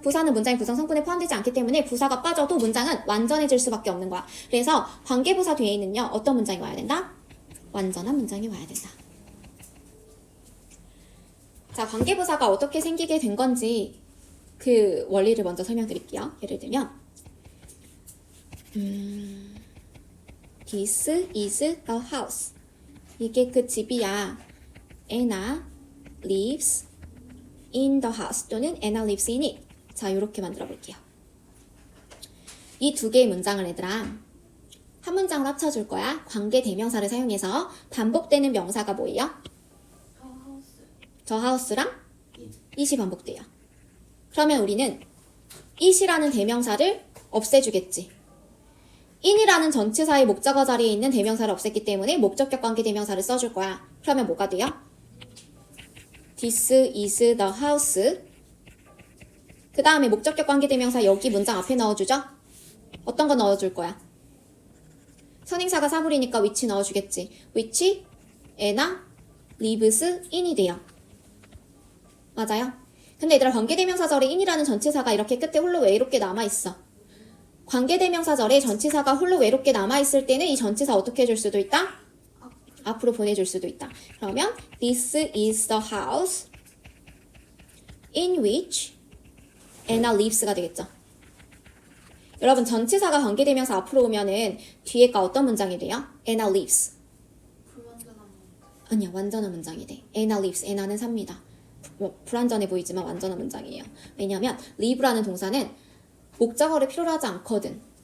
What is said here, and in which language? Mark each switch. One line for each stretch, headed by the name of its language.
Korean: 부사는 문장의 구성 성분에 포함되지 않기 때문에 부사가 빠져도 문장은 완전해질 수밖에 없는 거야. 그래서 관계부사 뒤에는요, 어떤 문장이 와야 된다? 완전한 문장이 와야 된다. 자, 관계부사가 어떻게 생기게 된 건지 그 원리를 먼저 설명드릴게요.
English: 예를 들면 This is the house.
Korean: 이게 그 집이야.
English: Anna lives in the house
Korean: 또는
English: Anna lives in it.
Korean: 자, 이렇게 만들어 볼게요. 이 두 개의 문장을 얘들아 한 문장으로 합쳐줄 거야. 관계 대명사를 사용해서 반복되는 명사가 뭐예요? 하우스. 저 하우스랑 it이 반복돼요. 그러면 우리는 it이라는 대명사를 없애주겠지. in이라는 전치사의 목적어 자리에 있는 대명사를 없앴기 때문에 목적격 관계 대명사를 써줄 거야. 그러면 뭐가 돼요?
English: This is the house.
Korean: 그 다음에 목적격 관계 대명사 여기 문장 앞에 넣어주죠? 어떤 거 넣어줄 거야? 선행사가 사물이니까 which 넣어주겠지.
English: which Anna lives in이
Korean: 돼요. 맞아요? 근데 얘들아, 관계대명사절에 in이라는 전치사가 이렇게 끝에 홀로 외롭게 남아있어. 관계대명사절에 전치사가 홀로 외롭게 남아있을 때는 이 전치사 어떻게 해줄 수도 있다? 앞으로 보내줄 수도 있다. 그러면
English: This is the house in which Anna lives가
Korean: 되겠죠. 여러분, 전치사가 관계대명사 앞으로 오면은 뒤에가 어떤 문장이 돼요?
English: Anna lives.
Korean: 불완전한 문장. 아니야, 완전한 문장이 돼.
English: Anna lives.
Korean: Anna는 삽니다. 불완전해 보이지만 완전한 문장이에요. 왜냐하면 live라는 동사는 목적어를 필요로 하지 않거든.